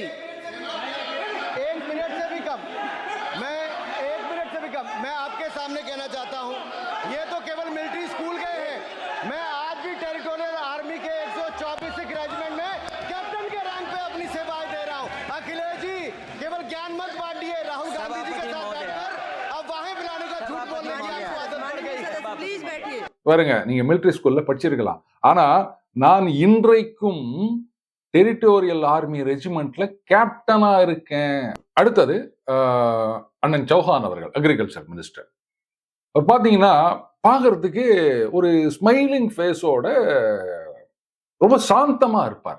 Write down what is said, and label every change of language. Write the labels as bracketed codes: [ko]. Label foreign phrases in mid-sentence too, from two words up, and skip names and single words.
[hi] एक मिनट से भी कम, मैं आपके सामने कहना चाहता हूं, ये तो केवल [en] military school [hi] गए हैं। मैं आज भी [en] territorial army [hi] के 124 रेजिमेंट में कैप्टन के रैंक पे अपनी सेवाएं दे रहा हूं। अखिलेश जी केवल ज्ञान मत बांटिए, राहुल गांधी जी के साथ बैठकर अब वहां बुलाने का झूठ बोलने की आपको आदत पड़ गई। प्लीज बैठिए। [ta] பாருங்க, நீங்க [en] military schoolla [ta] படிச்சிருக்கலாம். ஆனா நான் இன்றைக்கும் [en] territorial army regimentla [ta] கேப்டனா இருக்கேன். அடுத்தது அண்ணன் சௌஹான் அவர்கள், [en] agriculture minister. [ta] அவர் பாத்தீங்கன்னா பாக்குறதுக்கு ஒரு [en] smiling faceoda [ta] ரொம்ப சாந்தமா இருப்பார்.